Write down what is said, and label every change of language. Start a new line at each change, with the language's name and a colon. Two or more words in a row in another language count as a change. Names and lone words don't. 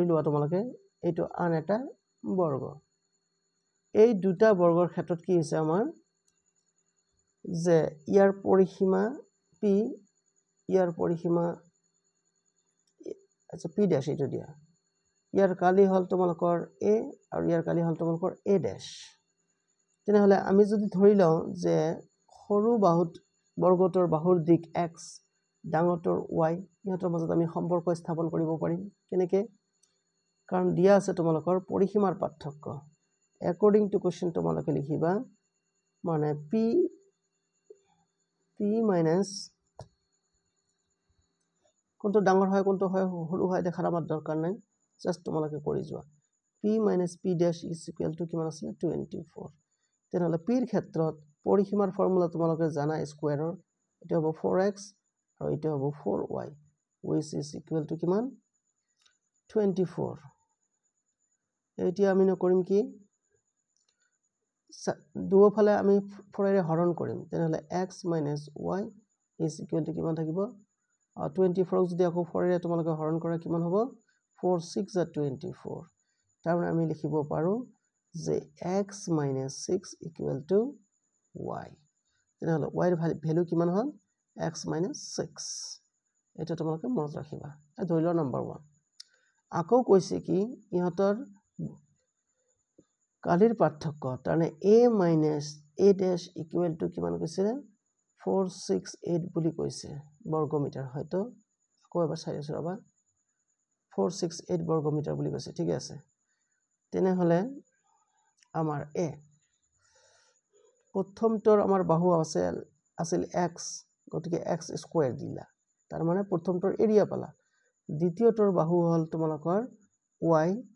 Assamese: লোৱা তোমালোকে এইটো আন এটা বৰ্গ এই দুটা বৰ্গৰ ক্ষেত্ৰত কি হৈছে আমাৰ যে ইয়াৰ পৰিসীমা p ইয়াৰ পৰিসীমা আচ্ছা
English: p dash
Assamese: এইটো দিয়া ইয়াৰ কালি হল তোমালোকৰ a আৰু ইয়াৰ কালি হল তোমালোকৰ a ড্যাশ তেনেহলে আমি যদি ধৰি লওঁ যে সৰু বাহুত বৰ্গটোৰ বাহুৰ দিক x ডাঙৰটোৰ y ইহঁতৰ মাজত আমি সম্পৰ্ক স্থাপন কৰিব পাৰিম কেনেকৈ কাৰণ দিয়া আছে তোমালোকৰ পৰিসীমাৰ পাৰ্থক্য
English: according to question
Assamese: তোমালোকে লিখিবা মানে
English: p minus
Assamese: কোনটো ডাঙৰ হয় কোনটো হয় সৰু হয় দেখাৰ আমাৰ দৰকাৰ নাই জাস্ট তোমালোকে কৰি যোৱা
English: p minus p dash is equal to
Assamese: কিমান আছে 24 তেনেহলে p ৰ ক্ষেত্ৰত পৰিসীমাৰ ফৰ্মুলা তোমালোকে জানা স্কয়াৰৰ এটা হ'ব 4x আৰু এটা হ'ব 4y
English: which is equal to
Assamese: কিমান 24 এতিয়া আমি কৰিম কি দুফালে আমি 4 এৰে হৰণ কৰিম তেনেহলে
English: x minus y is equal to
Assamese: কিমান থাকিব 24 যদি আকৌ 4 এৰে তোমালোকে হৰণ কৰা কিমান হ'ব 4 6 are 24 তাৰ আমি লিখিব পাৰো যে
English: x minus 6 equal to y
Assamese: তেনেহলে y এর ভ্যালু কিমান হল
English: x minus 6
Assamese: এটা তোমালোকে মনত ৰাখিবা ধৰি লোৱা নম্বৰ 1 আকৌ কৈছে কি ইহঁতৰ কালিৰ পাৰ্থক্য তাৰনে
English: a minus a dash equal to
Assamese: কিমান কৈছে 468 বুলি কৈছে বৰ্গমিটাৰ হয়তো আকৌ এবাৰ চাই আছো ৰবা 468 বৰ্গমিটাৰ বুলি কৈছে ঠিক আছে তেনেহলে আমাৰ a প্ৰথমটোৰ আমাৰ বাহু আছিল x গতিকে
English: x square
Assamese: দিলা তাৰ মানে প্ৰথমটোৰ এৰিয়া পালা দ্বিতীয়টোৰ বাহু হল তোমালোকৰ y